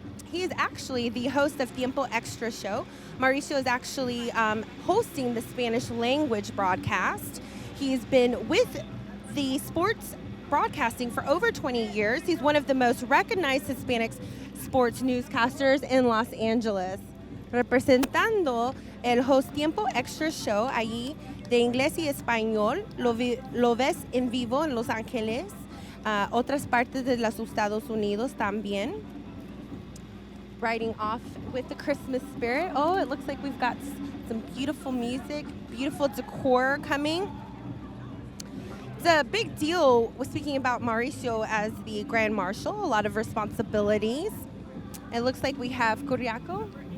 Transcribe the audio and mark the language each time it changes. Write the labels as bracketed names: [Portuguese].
[English] He is actually the host of Tiempo Extra show. Mauricio is actually hosting the Spanish language broadcast. He's been with the sports broadcasting for over 20 years. He's one of the most recognized Hispanic sports newscasters in Los Angeles. [Spanish] representando el Host Tiempo Extra Show allí de inglés y español. Lo ves en vivo en Los Ángeles, otras partes de los Estados Unidos también. [English] Riding off with the Christmas spirit. Oh, it looks like we've got some beautiful music, beautiful decor coming. It's a big deal with speaking about Mauricio as the Grand Marshal, a lot of responsibilities. It looks like we have Curiaco.